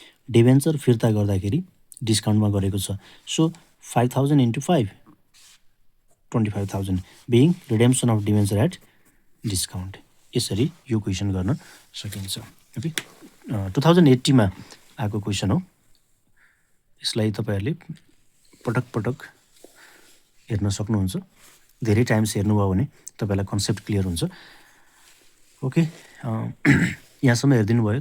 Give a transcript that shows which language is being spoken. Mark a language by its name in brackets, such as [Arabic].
[Nepali] Debenture फिर्ता गर्दाखेरि डिस्काउन्टमा गरेको छ. [English] So 5,000 into 5 25,000 being redemption of debenture at discount. [Nepali] यसरी यो क्वेसन गर्न सकिन्छ. ओके, 2080मा आएको क्वेसन हो. यसलाई तपाईँहरूले पटक हेर्न सक्नुहुन्छ. धेरै टाइम्स हेर्नुभयो भने तपाईँलाई कन्सेप्ट क्लियर हुन्छ. ओके, यहाँसम्म हेरिदिनु भयो.